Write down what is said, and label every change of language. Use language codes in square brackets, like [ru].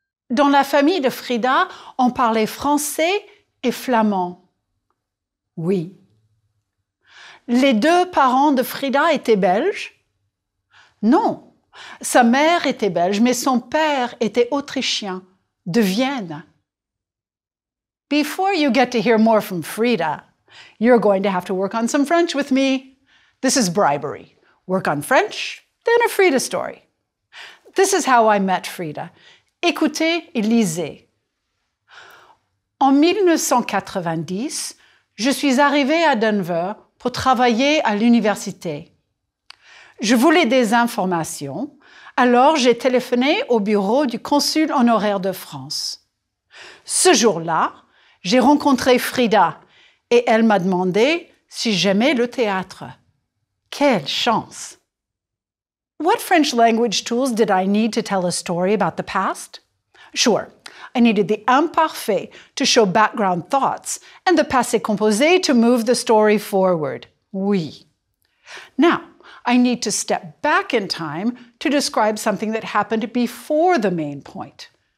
[fr] Dans la famille de Frida, on parlait français et flamand. Oui. Les 2 parents de Frida étaient belges? Non. Sa mère était belge, mais son père était autrichien, de Vienne. [en] Before you get to hear more from Frida, you're going to have to work on some French with me. This is bribery. Work on French, then a Frida story. This is how I met Frida. [fr] Écoutez et lisez. En 1990, je suis arrivée à Denver pour travailler à l'université. Je voulais des informations, alors j'ai téléphoné au bureau du consul honoraire de France. Ce jour-là, j'ai rencontré Frida et elle m'a demandé si j'aimais le théâtre. Quelle chance! [en] What French language tools did I need to tell a story about the past? Sure, I needed the imparfait to show background thoughts and the passé composé to move the story forward. Oui. Now, I need to step back in time to describe something that happened before the main point.